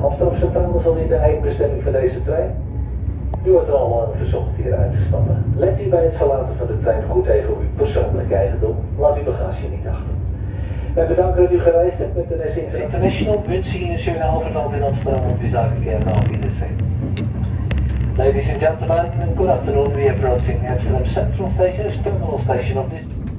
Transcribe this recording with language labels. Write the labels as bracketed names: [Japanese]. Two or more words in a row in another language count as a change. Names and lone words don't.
[Dutch] Amsterdam Centraal is alweer de eindbestemming van deze trein. U wordt er al verzocht hier uit te stappen. Let u bij het verlaten van de trein goed even op uw persoonlijke eigendom. Laat uw bagage niet achter. Wij bedanken dat u gereisd hebt met de NS International. [German] Wensen Ihnen schöne Aufenthalt in Amsterdam und wir sagen gerne auf Wiedersehen. [English] Ladies and gentlemen, good afternoon. We are approaching Amsterdam Central Station, terminal station of this